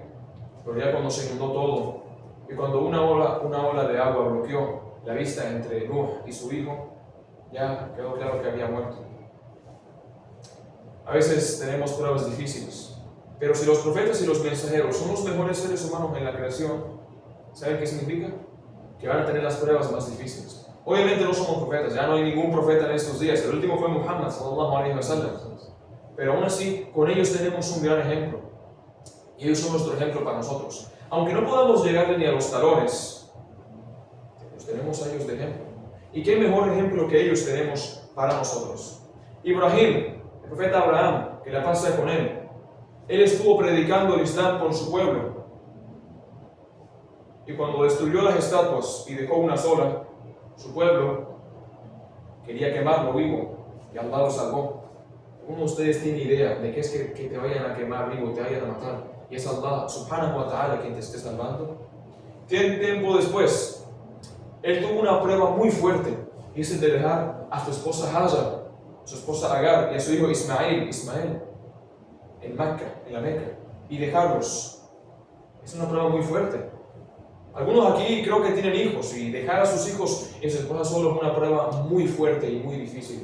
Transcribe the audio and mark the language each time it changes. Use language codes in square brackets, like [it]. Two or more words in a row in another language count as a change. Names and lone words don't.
[es] Pero ya cuando se inundó todo, y cuando una ola de agua bloqueó la vista entre Nuh y su hijo, ya quedó claro que había muerto. A veces tenemos pruebas difíciles, Pero si los profetas y los mensajeros son los mejores seres humanos en la creación, ¿saben qué significa? Que van a tener las pruebas más difíciles. Obviamente no somos profetas, ya no hay ningún profeta en estos días. El último fue Muhammad [ar] صلى الله عليه وسلم. [es] Pero aún así, con ellos tenemos un gran ejemplo. Y ellos son nuestro ejemplo para nosotros. Aunque no podamos llegarle ni a los talones, los tenemos a ellos de ejemplo. ¿Y qué mejor ejemplo que ellos tenemos para nosotros? Ibrahim, el profeta Abraham, que la paz sea con él estuvo predicando el Islam con su pueblo. Y cuando destruyó las estatuas y dejó una sola, su pueblo quería quemarlo vivo y Allah lo salvó. ¿Alguno de ustedes tiene idea de qué es que te vayan a quemar vivo, te vayan a matar? Y es Allah [ar] سبحانه وتعالى [es] quien te esté salvando. Tiempo después, él tuvo una prueba muy fuerte, y es el de dejar a su esposa Hajar, su esposa Agar y a su hijo Ismael, en la Meca, y dejarlos. Es una prueba muy fuerte. Algunos aquí creo que tienen hijos, y dejar a sus hijos y a su esposa solo es una prueba muy fuerte y muy difícil.